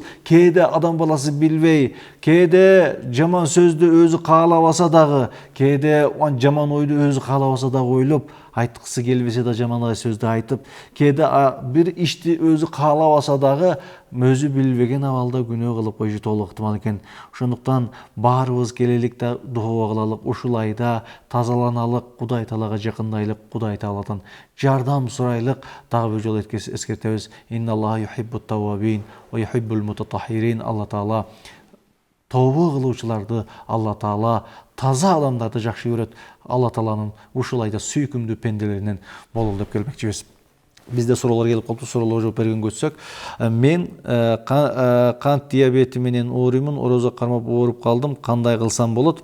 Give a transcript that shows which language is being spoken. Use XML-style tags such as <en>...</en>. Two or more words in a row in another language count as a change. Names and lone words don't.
<ky>Кээде адам баласы билбей, кээде жаман сөздү өзү каалабаса дагы, кээде жаман ойду өзү каалабаса дагы ойлоп, айткысы келбесе да жаман сөздү айтып, кээде бир ишти өзү каалабаса дагы өзү билбеген абалда күнөө кылып койушу толук ыктымал экен. Ошондуктан барыбыз келелик да дуа кылалык, ушул айда тазаланалык, Кудай Таалага жакындайлык, Кудай Тааладан жардам сурайлык. Дагы бир жолу эскертебиз.</ky> <ar>إن الله يحب التوابين ويحب المتطهرين.</ar> <ky>Алла Таала тооба кылуучуларды, Алла Таала таза адамдарды жакшы көрөт. Алла Тааланын ушул айда сүйкүмдүү пенделеринен болол деп келмекчибиз. Бизде суроолор келип калды, суроолорго жооп бергенге өтсөк, мен кант диабети менен ооруймун, орозо кармап ооруп калдым, кандай кылсам болот?</ky>